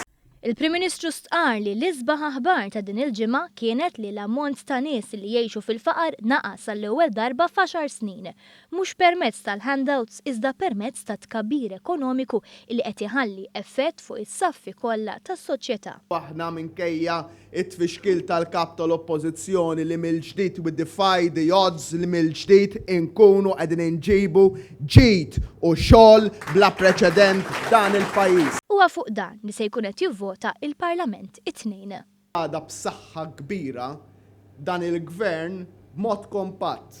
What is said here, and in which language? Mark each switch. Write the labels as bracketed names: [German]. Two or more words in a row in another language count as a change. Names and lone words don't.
[Maltese] Il-Prim Ministru stqarr li l-isbaħ aħbar ta' din il-ġimgħa kienet li l-ammont ta' nies li jgħixu fil-faqar naqas għall-ewwel darba f'10 snin, mhux permezz tal-handouts iżda permezz ta' tkabbir ekonomiku li qed iħalli effett fuq is-saffi kollha tas-soċjetà. Aħna minkejja it-tfixkil tal-kap tal-oppożizzjoni li mill-ġdid [English] we defy the odds [Maltese] li mill-ġdid inkunu qegħdin inġibu ġid u xogħol bla preċedent dan il-pajjiż. Huwa fuq dan li se jkun qed jivvota il-Parlament it-tnejn. Għada b'saħħa kbira dan il-Gvern b'mod kompatt.